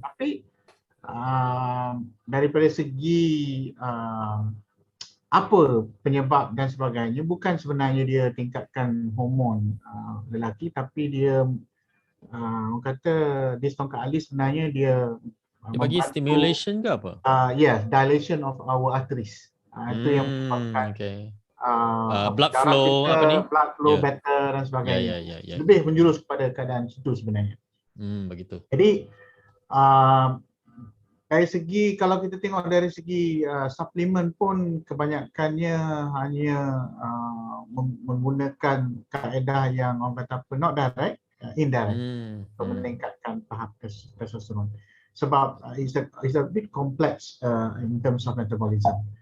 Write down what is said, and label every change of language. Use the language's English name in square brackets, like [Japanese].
[Malay] Tapi daripada segi apa penyebab dan sebagainya, bukan sebenarnya dia tingkatkan hormon lelaki, tapi dia orang kata dia tongkat ali sebenarnya dia bagi stimulation ke apa? [English] Yes, dilation of our arteries. [Malay] Itu yang menyebabkan blood flow kita, apa ni? [English] Blood flow better [Malay] dan sebagainya. Lebih menjurus kepada keadaan situ sebenarnya. Begitu. Jadi dari segi, kalau kita tengok dari segi suplemen pun kebanyakannya hanya menggunakan kaedah yang orang kata apa, [English] not direct, indirect [Malay] untuk meningkatkan tahap testosteron. Sebab [English] it's a bit complex in terms of metabolism.